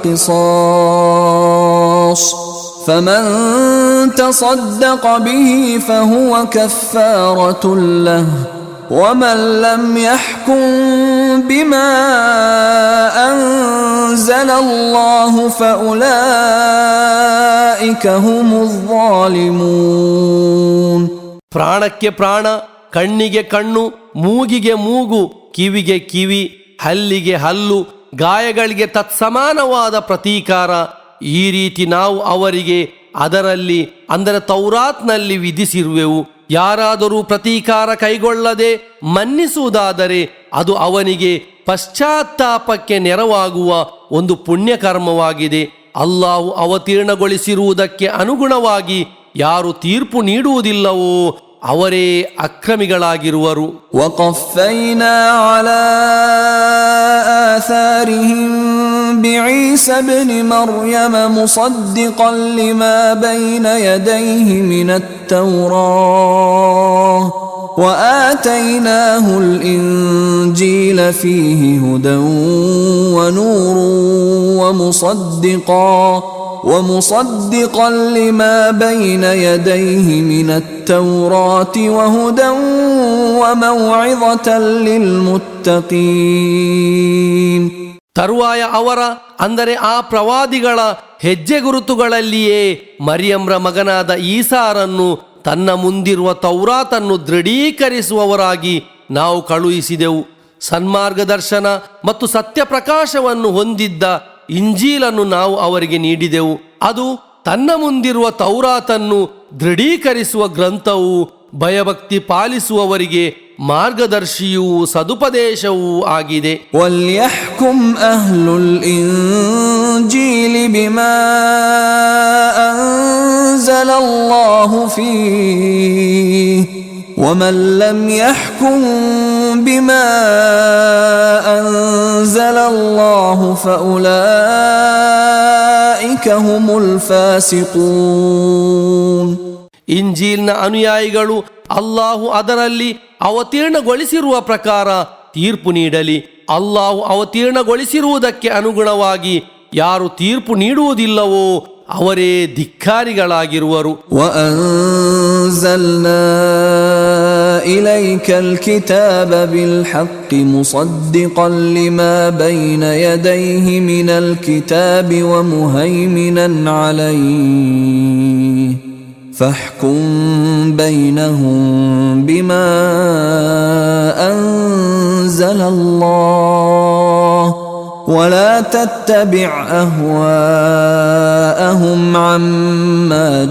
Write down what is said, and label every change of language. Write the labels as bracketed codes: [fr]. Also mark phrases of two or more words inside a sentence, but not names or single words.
[ar] قصاص فمن تصدق به فهو كفارة له ومن لم يحكم بما أنزل الله فأولئك هم الظالمون. [kn] ಪ್ರಾಣಕ್ಕೆ ಪ್ರಾಣ, ಕಣ್ಣಿಗೆ ಕಣ್ಣು, ಮೂಗಿಗೆ ಮೂಗು, ಕಿವಿಗೆ ಕಿವಿ, ಹಲ್ಲಿಗೆ ಹಲ್ಲು, ಗಾಯಗಳಿಗೆ ತತ್ಸಮಾನವಾದ ಪ್ರತೀಕಾರ ಈ ರೀತಿ ನಾವು ಅವರಿಗೆ ಅದರಲ್ಲಿ ಅಂದರೆ ತೌರಾತ್ನಲ್ಲಿ ವಿಧಿಸಿರುವೆವು. ಯಾರಾದರೂ ಪ್ರತೀಕಾರ ಕೈಗೊಳ್ಳದೆ ಮನ್ನಿಸುವುದಾದರೆ ಅದು ಅವನಿಗೆ ಪಶ್ಚಾತ್ತಾಪಕ್ಕೆ ನೆರವಾಗುವ ಒಂದು ಪುಣ್ಯಕರ್ಮವಾಗಿದೆ. ಅಲ್ಲಾಹು ಅವತೀರ್ಣಗೊಳಿಸಿರುವುದಕ್ಕೆ ಅನುಗುಣವಾಗಿ ಯಾರು ತೀರ್ಪು ನೀಡುವುದಿಲ್ಲವೋ ಅವರೇ ಅಕ್ರಮಿಗಳಾಗಿರುವರು. [ar] وقفينا على آثارهم بعيسى ابن مريم مصدقا لما بين يديه من التوراة وآتيناه الإنجيل فيه هدى ونور ومصدقا لما بين يديه من التوراة وهدى وموعظة للمتقين. [kn] ತರುವಾಯ ಅವರ ಅಂದರೆ ಆ ಪ್ರವಾದಿಗಳ ಹೆಜ್ಜೆ ಗುರುತುಗಳಲ್ಲಿಯೇ ಮರಿಯಮ್ರ ಮಗನಾದ ಈಸಾರನ್ನು ತನ್ನ ಮುಂದಿರುವ ತೌರಾತನ್ನು ದೃಢೀಕರಿಸುವವರಾಗಿ ನಾವು ಕಳುಹಿಸಿದೆವು. ಸನ್ಮಾರ್ಗದರ್ಶನ ಮತ್ತು ಸತ್ಯಪ್ರಕಾಶವನ್ನು ಹೊಂದಿದ್ದ ಇಂಜೀಲನ್ನು ನಾವು ಅವರಿಗೆ ನೀಡಿದೆವು. ಅದು ತನ್ನ ಮುಂದಿರುವ ತೌರಾತನ್ನು ದೃಢೀಕರಿಸುವ ಗ್ರಂಥವು, ಭಯಭಕ್ತಿ ಪಾಲಿಸುವವರಿಗೆ ಮಾರ್ಗದರ್ಶಿಯೂ ಸದುಪದೇಶವೂ ಆಗಿದೆ. [ar] وَلْيَحْكُمْ أَهْلُ الْإِنْجِيلِ بِمَا أَنْزَلَ اللَّهُ فِيهِ ومن لم يحكم بما أنزل الله فأولئك هم الفاسقون. [kn] ಇಂಜೀಲ್ನ ಅನುಯಾಯಿಗಳು ಅಲ್ಲಾಹು ಅದರಲ್ಲಿ ಅವತೀರ್ಣಗೊಳಿಸಿರುವ ಪ್ರಕಾರ ತೀರ್ಪು ನೀಡಲಿ. ಅಲ್ಲಾಹು ಅವತೀರ್ಣಗೊಳಿಸಿರುವುದಕ್ಕೆ ಅನುಗುಣವಾಗಿ ಯಾರು ತೀರ್ಪು ನೀಡುವುದಿಲ್ಲವೋ ಅವರೇ ಧಿಕ್ಕಾರಿಗಳಾಗಿರುವರು. [ar] وأنزلنا إليك الكتاب بالحق مصدقا لما بين يديه من الكتاب ومهيمنا عليه فاحكم بينهم بما أنزل الله ولا تتبع أهواءهم عما